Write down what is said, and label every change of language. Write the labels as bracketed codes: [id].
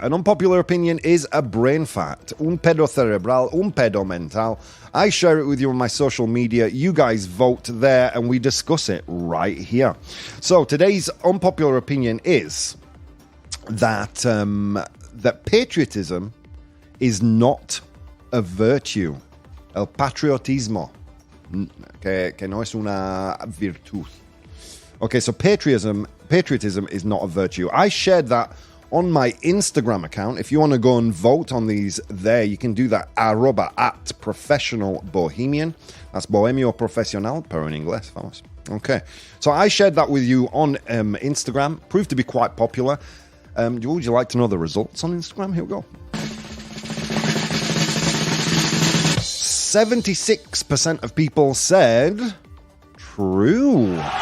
[en] An unpopular opinion is a brain fact. [es] Un pedo cerebral, un pedo mental. [en] I share it with you on my social media. You guys vote there and we discuss it right here. So today's unpopular opinion is that that patriotism is not a virtue. [es] El patriotismo, que no es una virtud. [en] Okay, so patriotism is not a virtue. I shared that on my Instagram account. If you want to go and vote on these there, you can do that @ professional bohemian. That's [es] bohemio profesional, pero en inglés, vamos. [en] Okay, so I shared that with you on Instagram. Proved to be quite popular. Would you like to know the results on Instagram? Here we go. 76% of people said true.